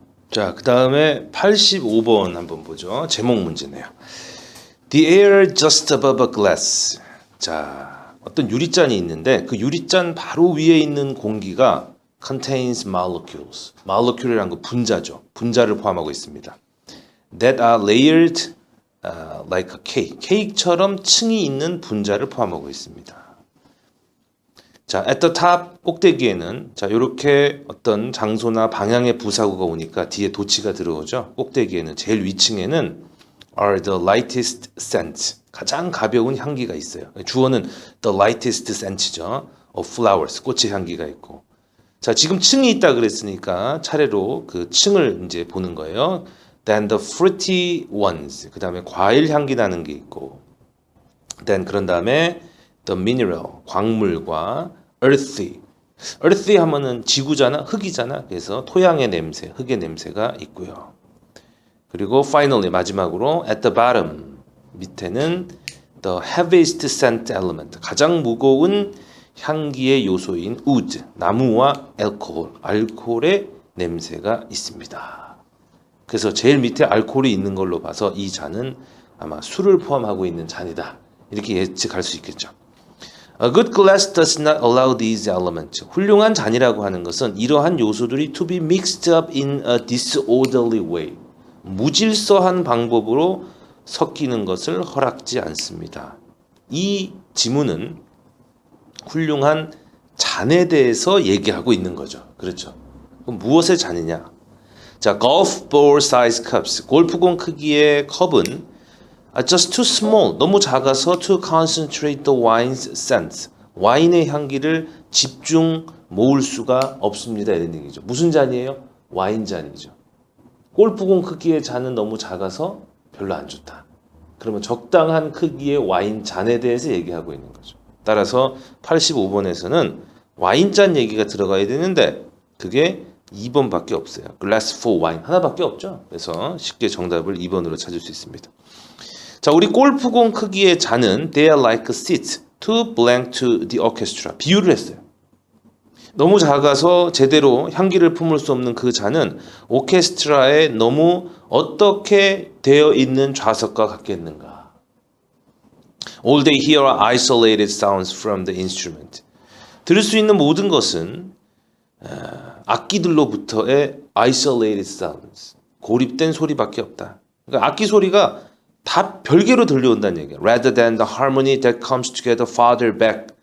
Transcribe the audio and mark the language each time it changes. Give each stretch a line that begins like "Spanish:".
Korean: 자, 그 다음에 85번 한번 보죠. 제목 문제네요.
English: The air just above a glass.
Korean: 자, 어떤 유리잔이 있는데 그 유리잔 바로 위에 있는 공기가
English: contains molecules.
Korean: molecule이란 거 분자죠. 분자를 포함하고 있습니다.
English: That are layered like a cake.
Korean: 케이크처럼 층이 있는 분자를 포함하고 있습니다. 자,
English: at the top
Korean: 꼭대기에는 자, 요렇게 어떤 장소나 방향의 부사구가 오니까 뒤에 도치가 들어오죠. 꼭대기에는 제일 위층에는
English: are the lightest scents.
Korean: 가장 가벼운 향기가 있어요. 주어는
English: the lightest scents
Korean: 죠.
English: of flowers.
Korean: 꽃의 향기가 있고. 자, 지금 층이 있다 그랬으니까 차례로 그 층을 이제 보는 거예요.
English: Then the fruity ones.
Korean: 그다음에 과일 향기 나는 게 있고.
English: Then
Korean: 그런 다음에
English: the mineral
Korean: 광물과
English: earthy.
Korean: earthy 하면은 지구잖아, 흙이잖아. 그래서 토양의 냄새, 흙의 냄새가 있고요. 그리고
English: finally
Korean: 마지막으로
English: at the bottom
Korean: 밑에는
English: the heaviest scent element.
Korean: 가장 무거운 향기의 요소인 wood, 나무와 알코올의 냄새가 있습니다. 그래서 제일 밑에 알코올이 있는 걸로 봐서 이 잔은 아마 술을 포함하고 있는 잔이다. 이렇게 예측할 수 있겠죠.
English: A good glass does not allow these elements.
Korean: 훌륭한 잔이라고 하는 것은 이러한 요소들이
English: to be mixed up in a disorderly way.
Korean: 무질서한 방법으로 섞이는 것을 허락지 않습니다. 이 지문은 훌륭한 잔에 대해서 얘기하고 있는 거죠. 그렇죠. 그럼 무엇의 잔이냐? 자,
English: golf ball size cups.
Korean: 골프공 크기의 컵은
English: just too small.
Korean: 너무 작아서
English: to concentrate the wine's scent.
Korean: 와인의 향기를 집중 모을 수가 없습니다. 이런 얘기죠. 무슨 잔이에요? 와인 잔이죠. 골프공 크기의 잔은 너무 작아서 별로 안 좋다. 그러면 적당한 크기의 와인 잔에 대해서 얘기하고 있는 거죠. 따라서 85번에서는 와인잔 얘기가 들어가야 되는데 그게 2번밖에 없어요.
English: glass for wine
Korean: 하나밖에 없죠. 그래서 쉽게 정답을 2번으로 찾을 수 있습니다. 자, 우리 골프공 크기의 잔은
English: they are like seats too blank to the orchestra.
Korean: 비유를 했어요. 너무 작아서 제대로 향기를 품을 수 없는 그 잔은 오케스트라에 너무 어떻게 되어 있는 좌석과 같겠는가.
English: All they hear are isolated sounds from the instrument.
Korean: 들을 수 있는 모든 것은 악기들로부터의
English: isolated sounds,
Korean: 고립된 소리밖에 없다. 그러니까 악기 소리가 다 별개로 들려온다는 얘기야.
English: Rather than the harmony that comes together farther back.